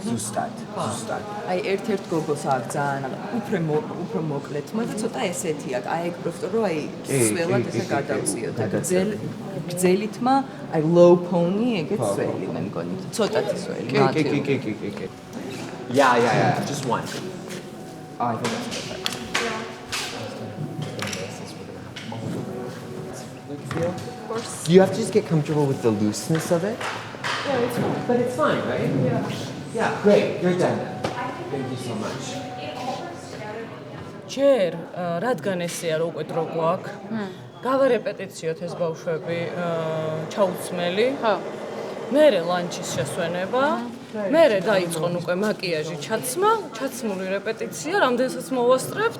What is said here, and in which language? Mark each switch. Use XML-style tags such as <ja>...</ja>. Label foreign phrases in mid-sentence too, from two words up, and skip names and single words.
<ka>ზუსტად. აი ერთ-ერთ გოგოს აქვს ძალიან უფრო მოკლე თმა და ცოტა ესეთი აქვს. აი ეგ პროფესორი რომ აი სველად ესე გადავწიოთ. გრძელი თმა, აი</ka> <en>low pony</en> <ka>ეგეც სველი მე მგონი. ცოტათი სველი. კი.</ka> <en>Yeah, just one. I think that's perfect. Feel? Of course. You have to just get comfortable with the looseness of it. Yeah, it's fine. But it's fine, right? Yeah, great. You're done. Thank you so much.</en> <ka>ჯერ რადგან ესეა რო უკვე დრო გვაქვს, გავარეპეტიციოთ ეს ბავშვები ჩაუცმელი. ხო. მერე ლანჩის შესვენება. მერე დაიწყონ უკვე მაკიაჟი, ჩაცმული რეპეტიცია, რამდენსაც მოვასწრებთ.</ka>